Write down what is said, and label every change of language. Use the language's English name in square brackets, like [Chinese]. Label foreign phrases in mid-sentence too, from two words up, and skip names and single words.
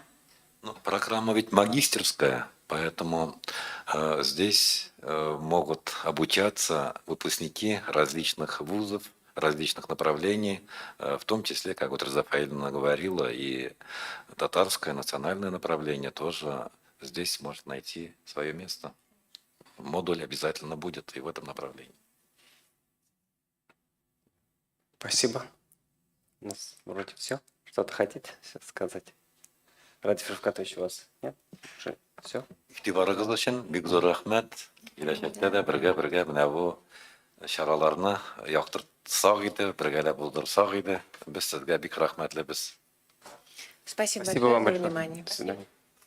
[Russian] Ну, программа ведь магистерская, поэтому здесь могут обучаться выпускники различных вузов, различных направлений, в том числе, как вот Реза Фаильевна говорила, и татарское национальное направление тоже здесь может найти свое место. Модуль обязательно будет и в этом направлении. Спасибо. У нас вроде все. Что-то хотите сейчас сказать? Радиф Рифкатович, у вас нет? Уже все? [Tatar] Игътибарыгыз өчен бик зур рәхмәт. Киләчәктә дә бергә менә бу чараларны яктыртсак иде, бергәләп булдырсак иде. Без сезгә бик рәхмәтлебез. [Russian] Спасибо Спасибо большое вам за большое. внимание. До свидания.